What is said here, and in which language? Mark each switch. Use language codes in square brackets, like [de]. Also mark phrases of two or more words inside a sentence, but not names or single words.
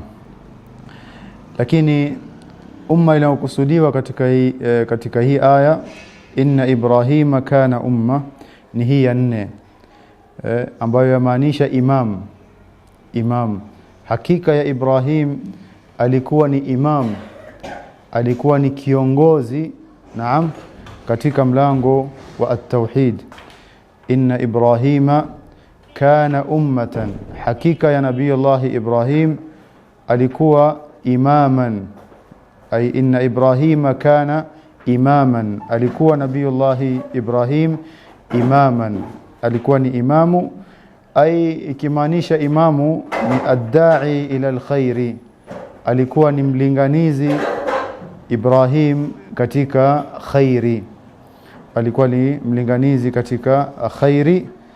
[sw] Lakini umma inayokusudiwa katika hii aya [ar] إن إبراهيم كان أمة [sw] ni hii ya 4, ambayo yamaanisha imam. Hakika ya Ibrahim alikuwa ni imam, alikuwa ni kiongozi, naam, katika mlango wa at-tauhid. [ar] إن إبراهيم كان أمة, [sw] hakika ya Nabiyullah Ibrahim alikuwa imaman, [ar] أي إن إبراهيم كان إماما, [sw] alikuwa Nabiyullah Ibrahim imaman, alikuwa ni imamu. Ay ikimaanisha imamu ni [ar] الداعي إلى الخير, [sw] alikuwa ni mlinganizi Ibrahim katika khairi, alikuwa ni mlinganizi katika khairi.